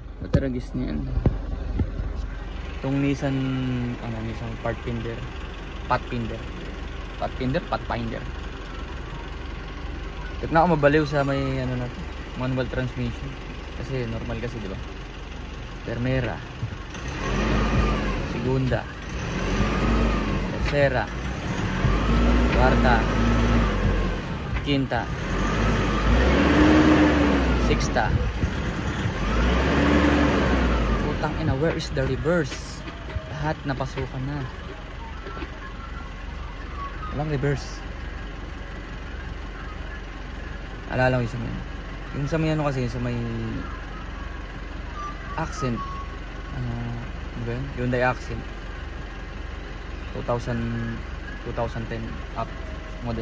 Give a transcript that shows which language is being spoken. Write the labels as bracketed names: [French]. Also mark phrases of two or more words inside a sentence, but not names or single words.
[Filipino] Tragis niyan. Itong Nissan, Nissan Pathfinder. Tignan ako mabaliw sa may manual transmission. Kasi normal kasi, di ba? [Spanish] Primera, segunda, tercera, cuarta, quinta, sexta. [Filipino] Putang ina, [English] where is the reverse? [Filipino] Lahat napasukan na. Walang reverse. Alala ko yung sa may kasi sa may Accent, ano ba yun? Hyundai Accent 2010 [English] up model.